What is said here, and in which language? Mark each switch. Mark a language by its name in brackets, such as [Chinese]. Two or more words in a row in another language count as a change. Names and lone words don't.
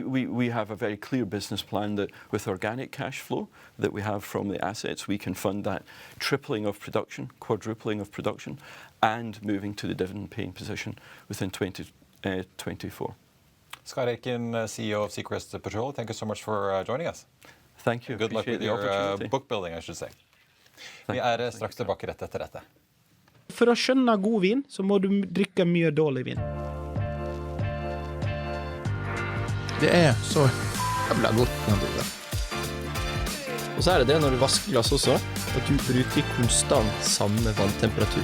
[English] We have a very clear business plan that with organic cash flow that we have from the assets, we can fund that tripling of production, quadrupling of production, and moving to the dividend-paying position within 2024. Scott Aitken, CEO of Seacrest Petroleo, thank you so much for joining us. Thank you. Good luck with your book building, I should say. [Norwegian] Vi straks tilbake rett etter dette. For å skjønne god vin, så må du drikke mye dårlig vin. Det så jævla godt når du det. Og så det når du vasker glass også, at du bruker konstant samme vanntemperatur.